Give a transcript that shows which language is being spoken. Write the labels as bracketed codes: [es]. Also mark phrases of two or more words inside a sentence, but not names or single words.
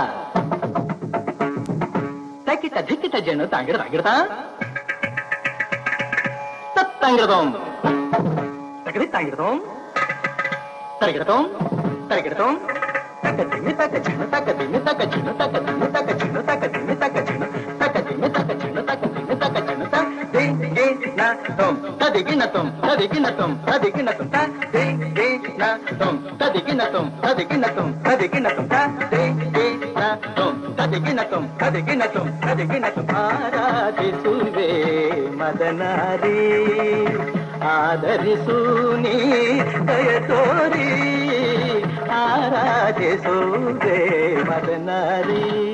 [kn] ತಕಿಟ ಧಿಕಿಟ ಝಣು ತಾಂಗಿಡ ತಾಂಗಿಡತ ತತ್ತಂಗಿಡದೋಂ ತಕದಿ ತಾಂಗಿಡದೋಂ ತರಗಿಡತೋಂ ತರಗಿಡತೋಂ ತಕ ತಿಮಿ ತಕ ಚಿಣ ತಕ ತಿಮಿ ತಕ ಚಿಣ ತಕ ತಿಮಿ ತಕ ಚಿಣ ತಕ ತಿಮಿ ತಕ ಚಿಣ ತಕ ತಿಮಿ ತಕ ಚಿಣ ತಕ ತಿಮಿ ತಕ ಚಿಣ ತ ದೇ ದೇ ನ ತೊಂ ತದಿಗಿನ ತೊಂ ತದಿಗಿನ ತೊಂ ತದಿಗಿನ ತೊಂ ತ ದೇ ದೇ ನ ತೊಂ ತದಿಗಿನ ತೊಂ ತದಿಗಿನ ತೊಂ ತದಿಗಿನ ತೊಂ ತ ದೇ ದೇ ನ ತೊಂ ತದಿಗಿನ ತೊಂ ತದಿಗಿನ ತೊಂ ತದಿಗಿನ ತೊಂ ಆರಾಧಿಸುವೆ ಮದನಾರಿ ಆದರಿಸು ನೀ ದಯ ತೋರಿ ಆರಾಧಿಸುವೆ ಮದನಾರಿ.